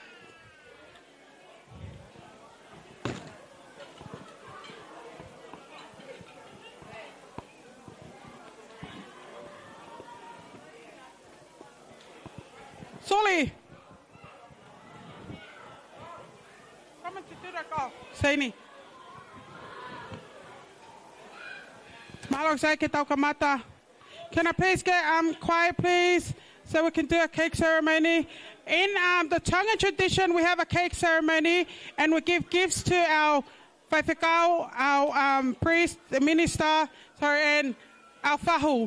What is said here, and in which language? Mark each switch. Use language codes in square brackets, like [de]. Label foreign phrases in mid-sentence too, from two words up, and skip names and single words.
[en] Soli. Come on to do that call. Saini. [to] Malok sai ke tau kamata. [en] Can I please get quiet, please, so we can do a cake ceremony? In the Tongan tradition, we have a cake ceremony, and we give gifts to our whaiwhekau, our priest, the minister, and our fahu.